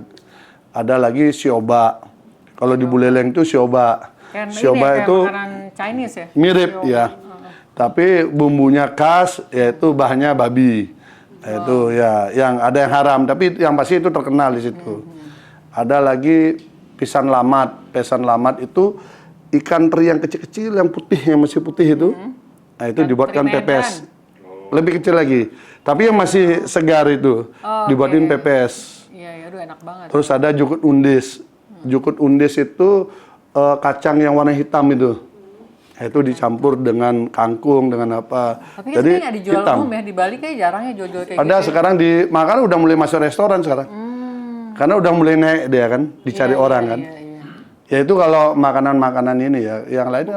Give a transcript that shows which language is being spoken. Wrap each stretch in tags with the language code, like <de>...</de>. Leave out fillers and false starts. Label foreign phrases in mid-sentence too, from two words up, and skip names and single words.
<id>Ada lagi sioba. Kalau di Buleleng itu sioba. Sioba ini itu makanan Chinese ya? Mirip ya. Tapi bumbunya khas, yaitu bahannya babi. Itu ya, yang ada yang haram, tapi yang pasti itu terkenal di situ. Ada lagi pisan lamat. Pisan lamat itu ikan teri yang kecil-kecil, yang putih, yang masih putih itu. Nah itu dibuatkan pepes. Lebih kecil lagi. Tapi yang masih segar itu dibuatin pepes. Iya, aduh enak banget. Terus ada jukut undis. Jukut undis itu kacang yang warna hitam itu. Itu dicampur dengan kangkung, dengan apa. Tapi kan nggak dijual umum ya, di Bali kayak jarang ya jual-jual kayak ada gitu. Sekarang makan udah mulai masuk restoran sekarang. Karena udah mulai naik dia kan, dicari orang kan. Ya itu kalau makanan-makanan ini ya, yang lain</id>